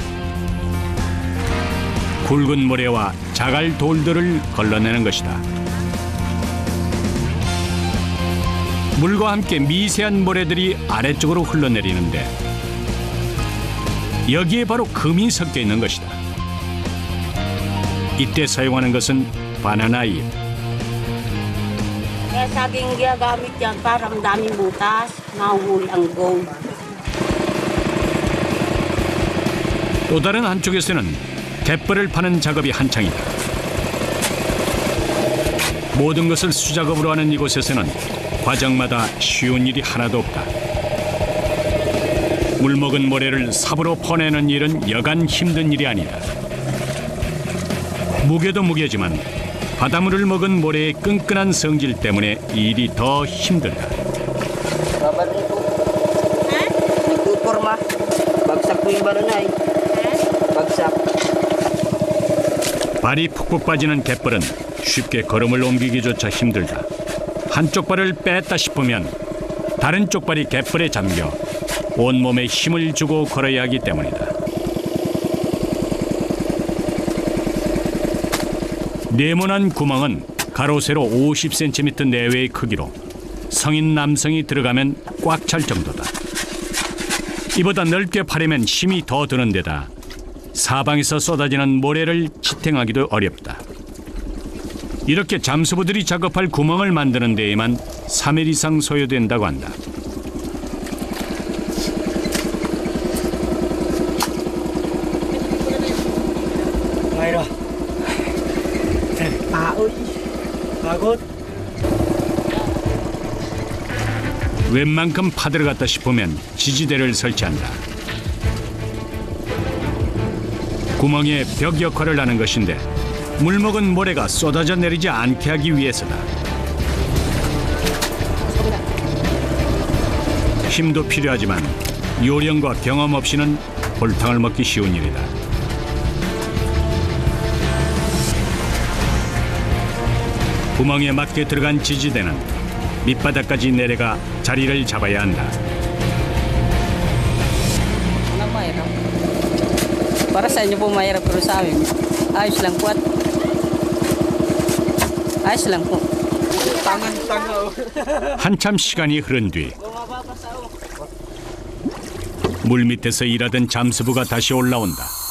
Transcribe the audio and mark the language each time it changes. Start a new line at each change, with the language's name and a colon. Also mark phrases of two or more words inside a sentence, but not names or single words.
Korean: 굵은 모래와 자갈 돌들을 걸러내는 것이다. 물과 함께 미세한 모래들이 아래쪽으로 흘러내리는데 여기에 바로 금이 섞여 있는 것이다. 이때 사용하는 것은 바나나 잎.
Filipino: Kaya saging ginagamit yan para daming butas, mahuhuli ang gold.
Korean: 또 다른 한쪽에서는 갯벌을 파는 작업이 한창이다. 모든 것을 수작업으로 하는 이곳에서는 과정마다 쉬운 일이 하나도 없다. 물먹은 모래를 삽으로 퍼내는 일은 여간 힘든 일이 아니다. 무게도 무게지만 바닷물을 먹은 모래의 끈끈한 성질 때문에 일이 더 힘들다.
Filipino: Nagpuporma. Bagsak po yung baranay. Bagsak.
Korean: 발이 푹푹 빠지는 갯벌은 쉽게 걸음을 옮기기조차 힘들다. 한쪽 발을 뺐다 싶으면 다른 쪽 발이 갯벌에 잠겨 온몸에 힘을 주고 걸어야 하기 때문이다. 네모난 구멍은 가로 세로 50cm 내외의 크기로 성인 남성이 들어가면 꽉 찰 정도다. 이보다 넓게 파려면 힘이 더 드는 데다 사방에서 쏟아지는 모래를 지탱하기도 어렵다. 이렇게 잠수부들이 작업할 구멍을 만드는 데에만 3일 이상 소요된다고 한다.
Filipino: Mayro. Paoy. Pagod.
Korean: 웬만큼 파들어갔다 싶으면 지지대를 설치한다. 구멍에 벽 역할을 하는 것인데 물먹은 모래가 쏟아져 내리지 않게 하기 위해서다. 힘도 필요하지만 요령과 경험 없이는 골탕을 먹기 쉬운 일이다. 구멍에 맞게 들어간 지지대는 밑바닥까지 내려가 자리를 잡아야 한다.
Filipino: Walang mahirap. Para sa inyo po mahirap pero sa amin, ayos lang po at ayos lang po.
Korean: 한참 시간이 흐른 뒤 물밑에서 일하던 잠수부가 다시 올라온다.